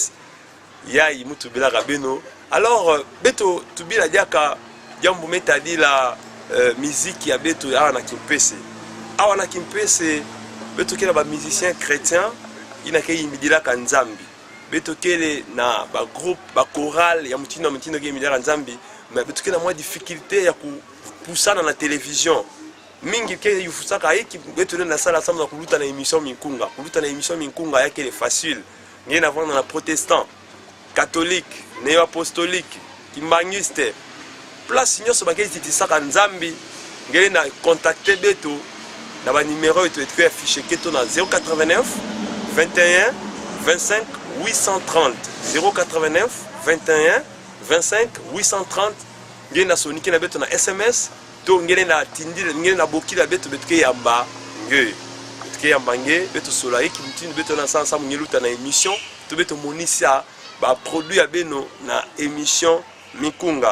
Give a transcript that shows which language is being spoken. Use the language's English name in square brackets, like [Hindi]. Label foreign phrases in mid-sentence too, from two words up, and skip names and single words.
[Kituba (Democratic Republic of Congo)] Ya Imutu Bila Rabeno. Alors, Beto, tu bila diaka jambo metadi [French] la musique [Kituba (Democratic Republic of Congo)] ya beto awa na Kimpese. Awa na Kimpese beto kela ba musicien chrétien ina ke yimidila ka Nzambi. Beto kele na ba groupe ba chorale ya mutino ke yimidila Nzambi, mais beto kela mwa difficulté ya kupusana na télévision. Mingi ke yufusaka hiki beto na sala sama kuluta na émission Minkunga. Kuluta na émission Minkunga yake le facile. Ngena vana na [French] protestant, catholique, néo-apostolique, kimbangiste. [Kituba (Democratic Republic of Congo)] Place nyoso bakeli titisaka Nzambi, ngeli na contacter beto na ba numéro eto affiché keto na 089 21 25 830 089 21 25 830 ngeli na soniki na beto na SMS to ngeli na tindile ngeli na bokila beto ke yamba nge ke yamba nge beto sola iki mutini beto na sansa mungeluta na émission to beto monisia ba produit ya beno na émission Minkunga.